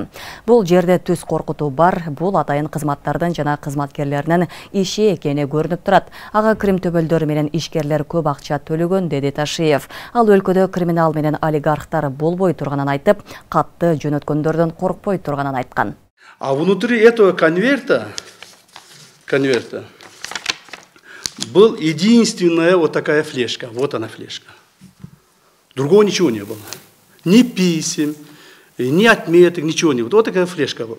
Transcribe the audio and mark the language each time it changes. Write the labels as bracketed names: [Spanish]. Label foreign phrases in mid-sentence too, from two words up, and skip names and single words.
[Kyrgyz] Бул жерде түз коркутуу бар, бул атайын кызматтардын жана кызматкерлеринин иши экени көрүнүп турат. Ага крим төбөлдөр менен ишкерлер көп акча төлөгөн, деди Ташиев. Ал өлкөдө криминал менен олигархтар болбой турганын айтып, катты жөнөткөндөрдөн коркпой турганын айткан. [Russian] А внутри этого конверта был единственная вот такая флешка. Вот она флешка. Другого ничего не было. Ни писем, ни отметок, ничего не было. Вот такая флешка была.